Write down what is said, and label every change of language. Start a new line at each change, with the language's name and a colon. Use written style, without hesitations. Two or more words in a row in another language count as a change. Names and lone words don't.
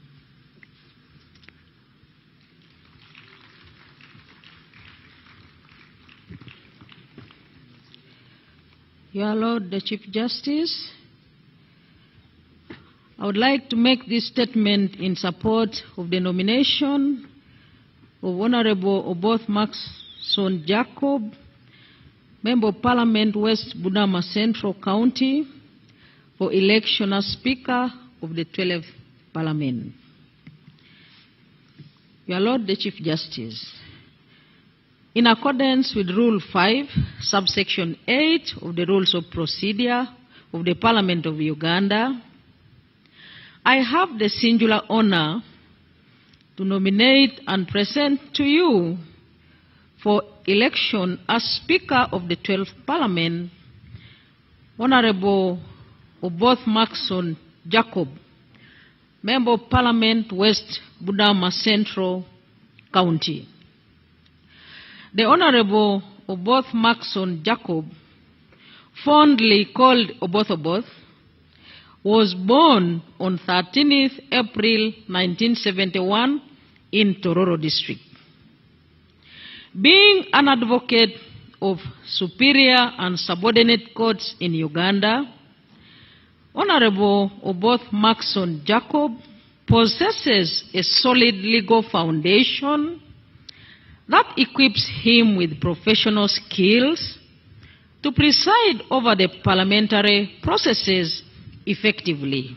English: Your Lord, the Chief Justice, I would like to make this statement in support of the nomination of Honorable Oboth Maxon Jacob, Member of Parliament, West Budama Central County, for election as Speaker of the 12th Parliament. Your Lord, the Chief Justice, in accordance with Rule 5, subsection 8 of the Rules of Procedure of the Parliament of Uganda, I have the singular honor to nominate and present to you for election as Speaker of the 12th Parliament, Honorable Oboth Maxon Jacob, Member of Parliament, West Budama Central County. The Honorable Oboth Maxon Jacob, fondly called Oboth, was born on 13th April 1971 in Tororo District. Being an advocate of superior and subordinate courts in Uganda, Honorable Oboth Maxon Jacob possesses a solid legal foundation that equips him with professional skills to preside over the parliamentary processes effectively.